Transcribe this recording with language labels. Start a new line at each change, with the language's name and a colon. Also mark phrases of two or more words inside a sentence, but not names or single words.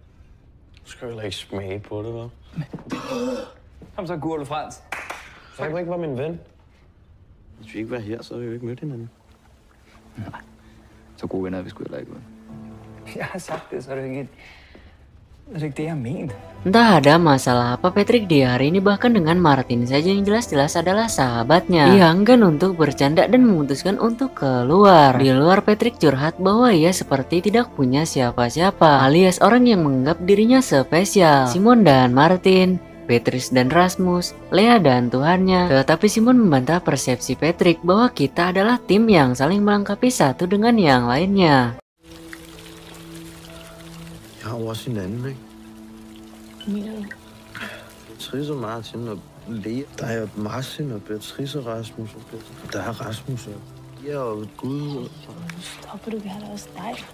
Danish: Du skal heller ikke smage på det, hva'? Kom så, Gurle Frans. Sag mig ikke var min ven. Hvis vi ikke var her, så havde vi jo ikke mødt hinanden. Nej. Så gode venner er vi sgu heller ikke. Jeg har sagt det, så er det ikke det, jeg mente.
Indonesian: Entah ada masalah apa Patrick di hari ini, bahkan dengan Martin saja yang jelas-jelas adalah sahabatnya. Ia enggan untuk bercanda dan memutuskan untuk keluar. Di luar Patrick curhat bahwa ia seperti tidak punya siapa-siapa, alias orang yang menganggap dirinya spesial. Simon dan Martin, Beatrice dan Rasmus, Lea dan Tuhannya. Tetapi Simon membantah persepsi Patrick bahwa kita adalah tim yang saling melengkapi satu dengan yang lainnya.
Danish: Jeg har jo også en anden, ikke? Mener du? Beatrice og Martin og Lea. Der er jo Martin og Beatrice og Rasmus og Beatrice. Der er Rasmus og Lea og Gud. Nu stopper du, vi har da også dig.